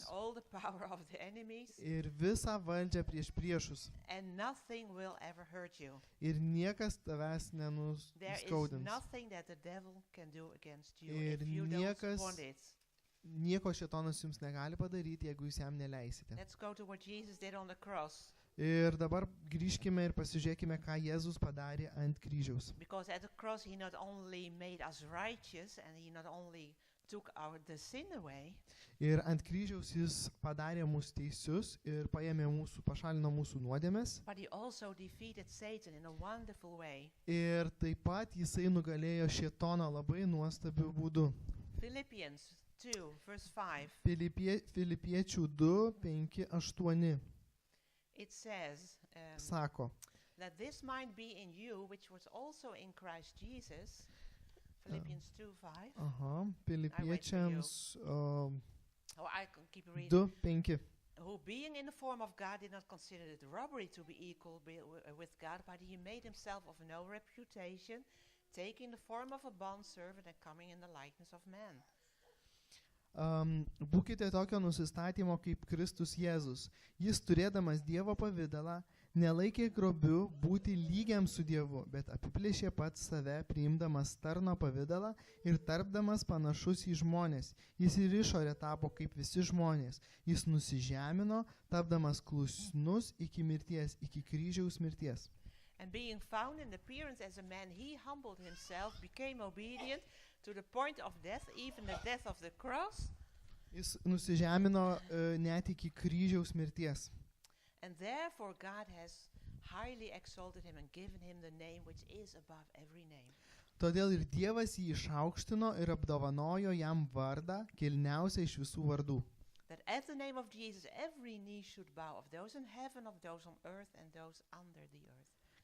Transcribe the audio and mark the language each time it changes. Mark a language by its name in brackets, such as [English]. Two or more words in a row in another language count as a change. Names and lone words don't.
[English] And all the power of the enemies. [Lithuanian] Ir visą valdžią prieš priešus. [English] And nothing will ever hurt you. [Lithuanian] Ir niekas tavęs [English] There [Lithuanian] nenuskaudins. [English] is nothing that the devil can do against you [Lithuanian] Ir [English] if you don't [Lithuanian] niekas- [English] want it. [Lithuanian] Nieko šėtonas jums negali padaryti, jeigu jūs jam neleisite. [English] Let's go to what Jesus did on the cross. [Lithuanian] Ir dabar grįžkime ir pasižiūrėkime, ką Jėzus padarė ant kryžiaus. [English] Because at the cross he not only made us righteous and he not only took the sin away, [Lithuanian] Ir ant kryžiaus jis padarė mus teisius ir pašalino mūsų nuodėmes. [English] but he also defeated Satan in a wonderful way. [Lithuanian] Ir taip pat jisai nugalėjo šėtoną labai nuostabiu būdu. [English] Philippians 2, verse 5, [Lithuanian] Filipiečių 2, 5, 8 [English] it says, [Lithuanian] sako. [English] let this mind be in you, which was also in Christ Jesus. Philippians 2, 5. [Lithuanian] Aha, Filipiečiams [English] Oh, I can keep reading. 2, 5. Who being in the form of God did not consider it robbery to be equal with God, but he made himself of no reputation, taking the form of a bondservant and coming in the likeness of man. [Lithuanian] Būkite tokio nusistatymo kaip Kristus Jėzus. Jis turėdamas Dievo pavydalą, nelaikė grobiu būti lygiam su Dievu, bet apiplėšė pats save, priimdamas tarno pavydalą ir tarpdamas panašus į žmonės. Jis ir išorė tapo kaip visi žmonės. Jis nusižemino, tapdamas klusnus iki mirties, iki kryžiaus mirties. [English] And being found in appearance as a man, he humbled himself, became obedient to the point of death, even the death of the cross. [Lithuanian] Jis nusižemino net iki kryžiaus mirties. [English] And therefore God has highly exalted him and given him the name which is above every name. [Lithuanian] Todėl ir Dievas jį išaukštino ir apdovanojo jam vardą, kilniausią iš visų vardų. [English] That at the name of Jesus every knee should bow, of those in heaven, of those on earth, and those under the earth.